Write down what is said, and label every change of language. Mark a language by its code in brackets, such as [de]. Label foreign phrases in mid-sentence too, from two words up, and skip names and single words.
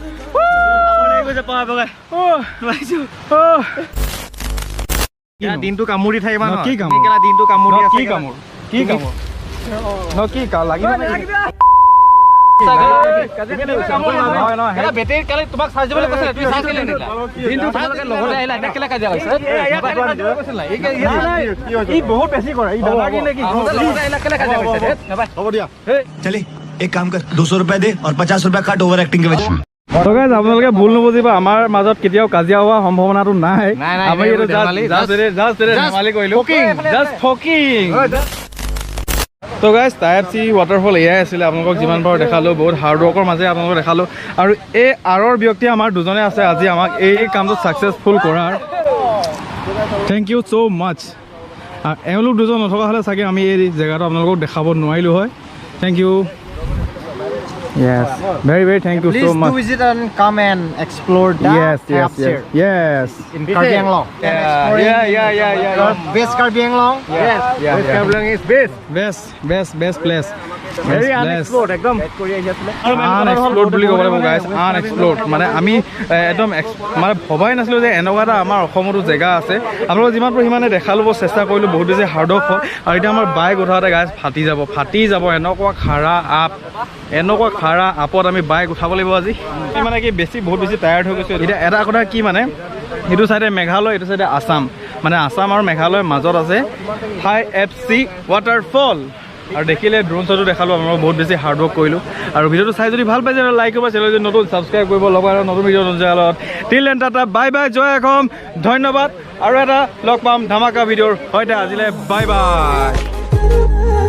[as] দিনটো কামুৰি থাকিবা ন কি কাম দিনটো কামুৰি কি কামোৰ কি কাম লাগিব বেটেৰী কালি তোমাক চাৰ্জ দিবলৈ কৈছিলে তুমি চাৰ্জ কেলে নিদিলা দিনটো তোমালোকে লগতে আহিলা এটা কেলে কাজিয়া হৈছে ই বহুত বেছি কৰে ই দাদা কি নেকি লগতে আহিলা কেলে কাজিয়া হৈছে হ'ব দিয়া [hi] चले एक काम कर 200 रुपए दे और 50 रुपए काट ओवर एक्टिंग के वजह [as] তো গাইজ আপোনালোকে ভুল নুবুজিব আমাৰ মাজত কেতিয়াও কাজিয়া হোৱা সম্ভাৱনাটো নাই আমি এইটো [en] just fucking [as] তো গাইজ টাইপচি ৱাটাৰফল এয়াই আছিলে আপোনালোকক যিমান পাৰোঁ দেখালোঁ বহুত [en] hard workৰ [as] মাজে আপোনালোকক দেখালোঁ আৰু এই আঁৰৰ ব্যক্তি আমাৰ দুজনে আছে আজি আমাক এই কামটো ছাকচেছফুল কৰাৰ [en] thank you so much [as] এওঁলোক দুজন নথকা হ'লে চাগে আমি এই জেগাটো আপোনালোকক দেখাব নোৱাৰিলোঁ হয় [en] thank you Yes, very thank you so much. Please do visit and come and explore that. Yes. In Karbi Anglong. Yeah. Best Karbi Anglong. Yes. Karbi Anglong is Best place. Very unexplored. Ekdom. [as] Unexplored বুলি ক'ব লাগিব guys. Unexplored. মানে আমি একদম মানে ভবাই নাছিলোঁ যে এনেকুৱা এটা আমাৰ অসমতো জেগা আছে আপোনালোক যিমান পাৰোঁ সিমানে দেখা ল'ব চেষ্টা কৰিলোঁ বহুত বেছি [en] hard work [as] হ'ল আৰু এতিয়া আমাৰ বাইক উঠাওঁতে গাইজ ফাটি যাব এনেকুৱা খাৰা আপত আমি বাইক উঠাব লাগিব আজি মানে কি বহুত বেছি টায়াৰ্ড হৈ গৈছোঁ এতিয়া এটা কথা কি মানে এইটো চাইডে মেঘালয় এইটো চাইডে আছাম মানে আছাম আৰু মেঘালয়ৰ মাজত আছে হাই এপচি ৱাটাৰফল আৰু দেখিলে ড্ৰোন শ্বটো দেখালোঁ আমাৰ বহুত বেছি [en] hard work [as] কৰিলোঁ আৰু ভিডিঅ'টো চাই যদি ভাল পাইছে লাইক কৰিব চেনেল যদি নতুন ছাবস্ক্ৰাইব কৰিব লগা আৰু নতুন ভিডিঅ' নতুন জেগালত [en] till then tata bye [as] জয় অসম ধন্যবাদ আৰু এটা লগ পাম ধামাকা ভিডিঅ'ৰ সৈতে আজিলৈ বাই